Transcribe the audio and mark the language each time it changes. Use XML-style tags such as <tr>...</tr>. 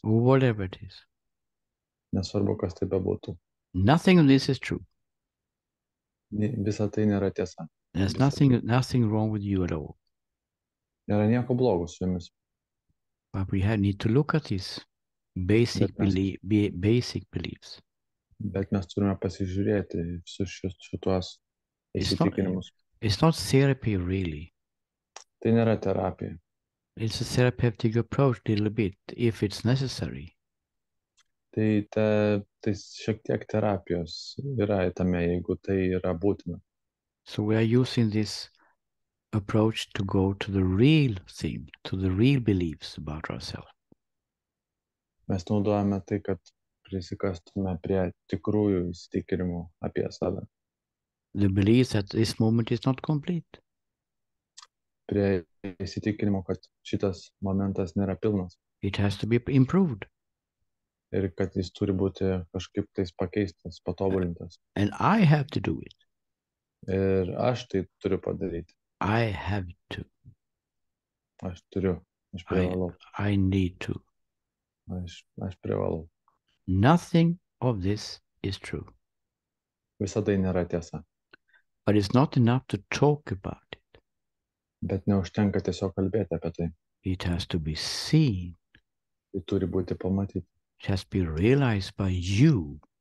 <en>Whatever it is.</en> <lt>Nesvarbu, kas tai bebūtų.</lt> <en>Nothing of this is true.</en> <lt>Visa tai nėra tiesa.</lt> <en>There's nothing wrong with you at all.</en> <lt>Nėra nieko blogo su jumis.</lt> <en>But we need to look at these basic beliefs.</en> <lt>Bet mes turime pasižiūrėti visus šituos įsitikinimus.</lt> <en>It's not therapy really.</en> <lt>Tai nėra terapija.</lt> <en>It's a therapeutic approach a little bit if it's necessary.</en> <lt>Tai šiek tiek terapijos yra tame, jeigu tai yra būtina.</lt> <en>So we are using this approach to go to the real thing, to the real beliefs about ourselves.</en> <lt>Mes naudojame tai, kad prisikastume prie tikrųjų įsitikinimų apie save.</lt> <en>The belief that this moment is not complete.</en> <lt>Prie įsitikinimo, kad šitas momentas nėra pilnas.</lt> <en>It has to be improved.</en> <lt>Ir kad jis turi būti kažkaip tais pakeistas, patobulintas.</lt> <en>And I have to do it.</en> <lt>Ir aš tai turiu padaryti.</lt> <en>I have to.</en> <lt>Aš turiu. Aš privalau.</lt> <en>I need to.</en> <lt>Aš privalau.</lt> <en>Nothing of this is true.</en> <lt>Visa tai nėra tiesa.</lt> <en>But it's not enough to talk about it.</en> <lt>Bet neužtenka tiesiog kalbėti apie tai.</lt> <en>It has to be seen.</en> <lt>Tai turi būti pamatyti.</lt> <en>It has to be realized by you.</en>